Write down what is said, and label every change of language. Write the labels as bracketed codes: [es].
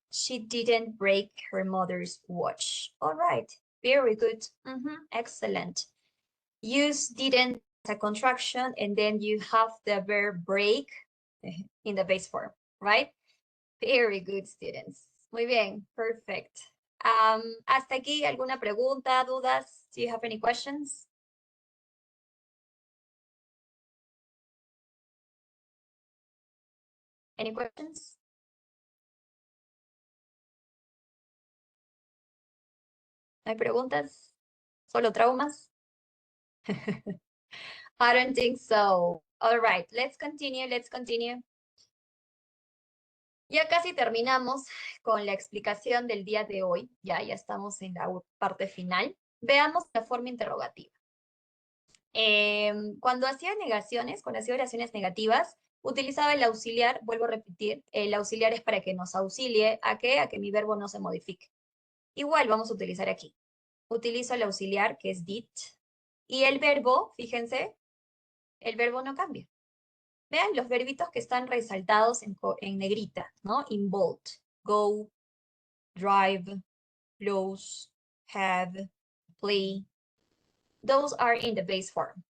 [en] She didn't break her mother's watch. All right, very good. Excellent. Use didn't as a contraction, and then you have the verb break in the base form, right? Very good, students. [es] Muy bien, [en] perfect. [es] Hasta aquí, ¿alguna pregunta, dudas? [en] Do you have any questions? Any questions? [es] ¿No hay preguntas? ¿Solo traumas? [en] I don't think so. All right, let's continue, let's continue. [es] Ya casi terminamos con la explicación del día de hoy. Ya estamos en la parte final. Veamos la forma interrogativa. Cuando hacía negaciones, cuando hacía oraciones negativas, utilizaba el auxiliar, vuelvo a repetir, el auxiliar es para que nos auxilie a qué, a que mi verbo no se modifique. Igual vamos a utilizar aquí. Utilizo el auxiliar, que es did, y el verbo, fíjense, el verbo no cambia. Vean los verbitos que están resaltados en negrita, ¿no? [en] In bold. Go, drive, close, have, play. Those are in the base form.